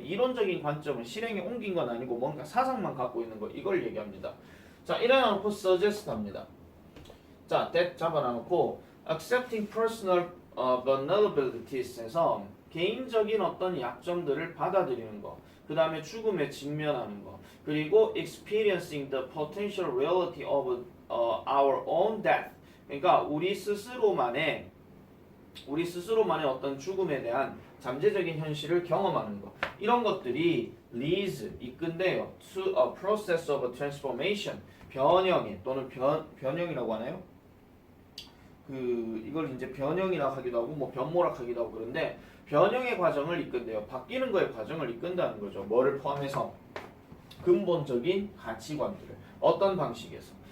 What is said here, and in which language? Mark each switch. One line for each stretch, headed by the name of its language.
Korean: 이론적인 관점은 실행에 옮긴 건 아니고 뭔가 사상만 갖고 있는 거 이걸 얘기합니다. 자, 이래놓고 suggest 합니다. 자, that 잡아놔놓고
English: accepting personal vulnerabilities
Korean: 에서 개인적인 어떤 약점들을 받아들이는 거. 그 다음에 죽음에 직면하는 거. 그리고
English: experiencing the potential reality of our own death.
Korean: 그러니까 우리 스스로만의 어떤 죽음에 대한 잠재적인 현실을 경험하는 거. 이런 것들이 leads 이끈대요.
English: to a process of transformation.
Korean: 변형에 또는 변형이라고 하나요? 이걸 이제 변형이라고 하기도 하고 뭐 변모락 하기도 하고 그런데 변형의 과정을 이끈대요. 바뀌는 거의 과정을 이끈다는 거죠. 뭐를 포함해서? 근본적인 가치관들을. 어떤 방식에서?